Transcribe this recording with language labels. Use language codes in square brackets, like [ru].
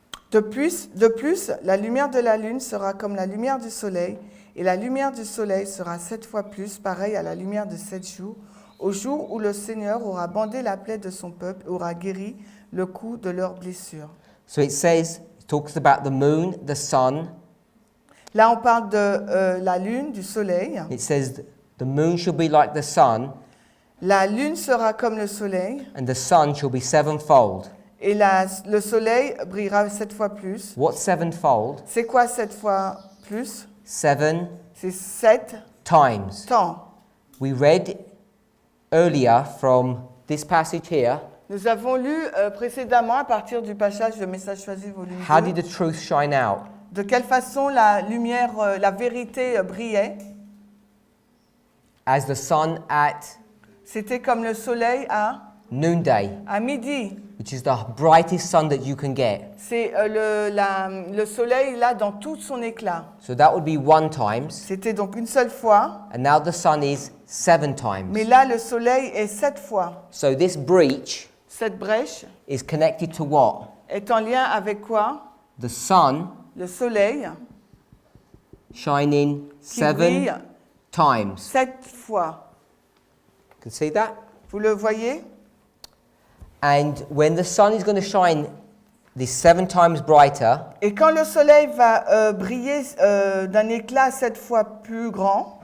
[fr] De plus, la lumière de la lune sera comme la lumière du soleil, et la lumière du soleil sera 7 fois plus, pareille à la lumière de 7 jours, au jour où le Seigneur aura bandé la plaie de son peuple, aura guéri le coup de leurs blessures. [en] So it says, it talks about the moon, the sun. [fr] Là, on parle de la lune, du soleil. [en] It says the moon shall be like the sun, [fr] La lune sera comme le soleil, [en] and the sun shall be sevenfold. [fr] et le soleil brillera 7 fois plus. [en] What's sevenfold? [fr] C'est quoi 7 fois plus? [en] 7 [fr] C'est 7 [en] times. [fr] temps. [en] We read earlier from this passage here, [fr] Nous avons lu précédemment, à partir du passage de Message choisi, volume [en] how [fr] 2, [en] did the truth shine out? [fr] de quelle façon la lumière, la vérité brillait. [en] As the sun at [fr] C'était comme le soleil [en] noonday, [fr] à midi. [en] which is the brightest sun that you can get. [fr] C'est le soleil là dans tout son éclat. [en] So that would be 1 times, [fr] C'était donc une seule fois, [en] and now the sun is 7 times. [fr] mais là le soleil est 7 fois. [en] So this breach [fr] Cette brèche [en] is connected to what? [fr] est en lien avec quoi? [en] The sun [fr] Le soleil [en] shining [fr] qui brille [en] 7 times. [fr] 7 fois. [en] You can see that? [fr] Vous le voyez? [en] And when the sun is going to shine this 7 times brighter, [fr] Et quand le soleil va briller d'un éclat 7 fois plus grand,